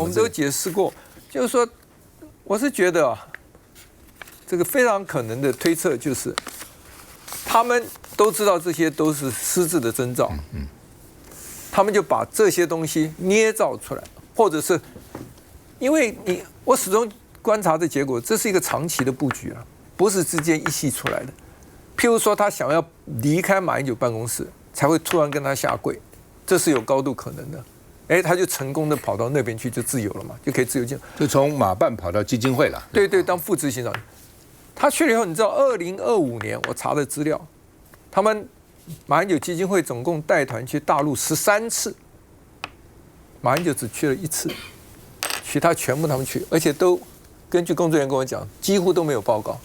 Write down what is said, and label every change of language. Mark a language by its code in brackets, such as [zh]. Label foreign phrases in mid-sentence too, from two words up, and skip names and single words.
[zh] 我們都解釋過，就是說，我是覺得這個非常可能的推測就是，他們都知道這些都是失智的徵兆，他們就把這些東西捏造出來，或者是因為我始終觀察的結果，這是一個長期的布局啊，不是之間一夕出來的。譬如說，他想要離開馬英九辦公室，才會突然跟他下跪，這是有高度可能的。哎，他就成功的跑到那邊去，就自由了嘛，就可以自由進。就從馬辦跑到基金會了。对，當副執行長。他去了以後，你知道，2025年我查的資料，他們馬英九基金會總共帶團去大陸13次，馬英九只去了1次，其他全部他們去，而且都根據工作人員跟我講，幾乎都沒有報告。